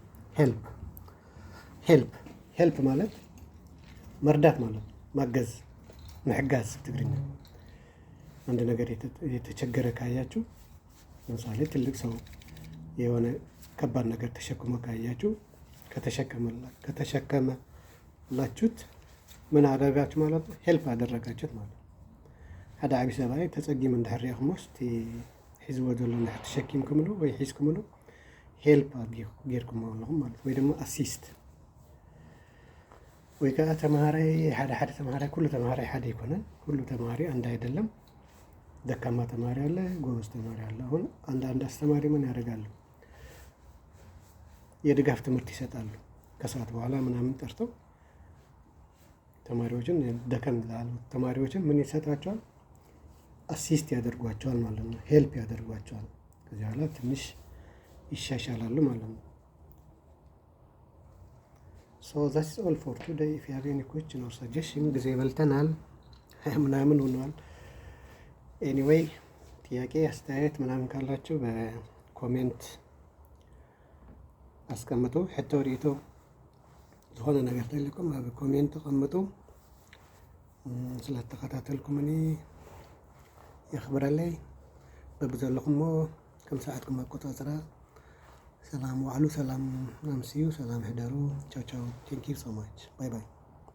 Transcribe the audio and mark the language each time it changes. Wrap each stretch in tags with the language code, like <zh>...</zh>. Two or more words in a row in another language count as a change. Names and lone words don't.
<am>ሄልፕ ማለት መርዳት ማለት ማገዝ መሕጋዝ ትግርኛ አንድ ነገር የተቸገረ ካያችሁ ለምሳሌ ትልቅ ሰው የሆነ ከባድ ነገር ተሸክሞ ካያችሁ ከተሸከመላችሁት ምን አደረጋችሁ ማለት ነው ሄልፕ አደረጋችሁት ማለት ነው</am> <ti>ሓደ ዓብይ ሰብኣይ ተጸጊም እንድሕር ሪእኹሞስ እቲ ሒዝዎ ዘሎ እንድሕር ተሸኪምኩምሉ ወይ ሒዝኩምሉ ሄልፕ ጌርኩሞ ኣለኹም ማለት ወይ ድማ ኣሲስት ወይ ከዓ ተማሃራይ ሓደ ተማሃራይ ኩሉ ተማሃራይ ሓደ ይኮነን</ti> <am>ሁሉ ተማሃሪ አንድ አይደለም ደካማ ተማሪ አለ ጎበዝ ተማሪ አለ አሁን አንድ አስተማሪ ምን ያደርጋሉ የድጋፍ ትምህርት ይሰጣሉ ከሰዓት በኋላ ምናምን ጠርተው ተማሪዎችን ደከም ላሉ ተማሪዎችን ምን ይሰጣቸዋል አሲስት ያደርጓቸዋል ማለት ነው ሄልፕ ያደርጓቸዋል ከዚያ በኋላ ትንሽ ይሻሻላሉ ማለት ነው</am> <en>So that's all for today. If you have any question or suggestion,</en> <am>ጊዜ በልተናል ምናምን ሆኗል anyway ጥያቄ አስተያየት ምናምን ካላችሁ በኮሜንት</am> <ti>አስቀምጡ። ሕቶ ሪኢቶ ዝኾነ ነገር ተልኩም ኣብ ኮሜንት ተቐምጡ። ስለተኸታተልኩምኒ የኽብረለይ በብዘለኹም ሞ ከም ሰዓትኩም ኣቆፃፅራ ሰላም ዋዕሉ፣ ሰላም ኣምስዩ፣ ሰላም ሕደሩ። ቻው ቻው።</ti> <en>Thank you so much። Bye bye።</en>